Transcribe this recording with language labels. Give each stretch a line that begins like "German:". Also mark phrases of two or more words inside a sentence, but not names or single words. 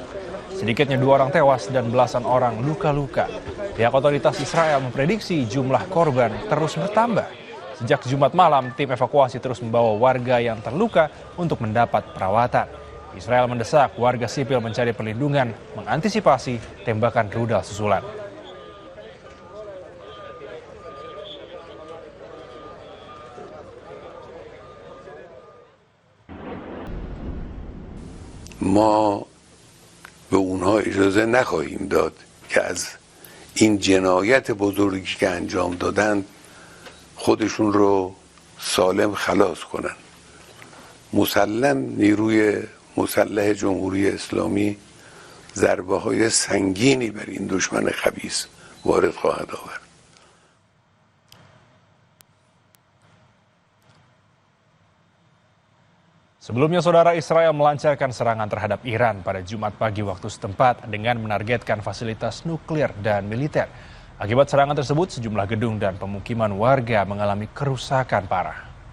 Indonesian: Sedikitnya 2 orang tewas dan belasan orang luka-luka. Pihak otoritas Israel memprediksi jumlah korban terus bertambah. Sejak Jumat malam, tim evakuasi terus membawa warga yang terluka untuk mendapat perawatan. Israel mendesak warga sipil mencari perlindungan, mengantisipasi tembakan rudal susulan.
Persian: ما به اونها اجازه نخواهیم داد که از این جنایت بزرگی که انجام دادند خودشون رو سالم خلاص کنن. مسلم نیروی مسلح جمهوری اسلامی ضربه های سنگینی بر این دشمن خبیث وارد خواهد آورد.
Indonesian: Sebelumnya, Saudara, Israel melancarkan serangan terhadap Iran pada Jumat pagi waktu setempat dengan menargetkan fasilitas nuklir dan militer. Akibat serangan tersebut, sejumlah gedung dan pemukiman warga mengalami kerusakan parah.